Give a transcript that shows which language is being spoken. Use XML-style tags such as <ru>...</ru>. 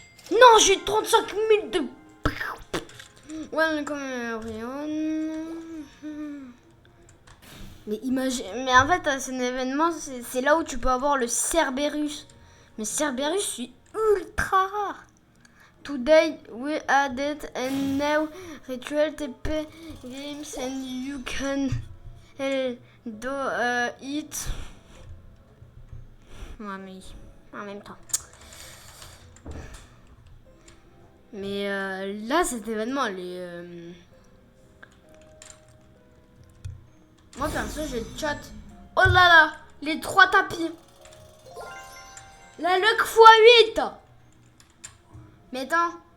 <fr>Non, j'ai 35 000 de...</fr> <en>Welcome everyone.</en> <fr>Mais imagine, mais en fait, c'est un événement, c'est là où tu peux avoir le Cerberus. Mais Cerberus, c'est ultra rare.</fr> <en>Today we added a new ritual TP games and you can do it.</en> <fr>Ouais, mais en même temps. Mais là, cet événement, moi, perso, j'ai le chat. Oh là là, les 3 tapis. La luck x8. Mais attends.</fr>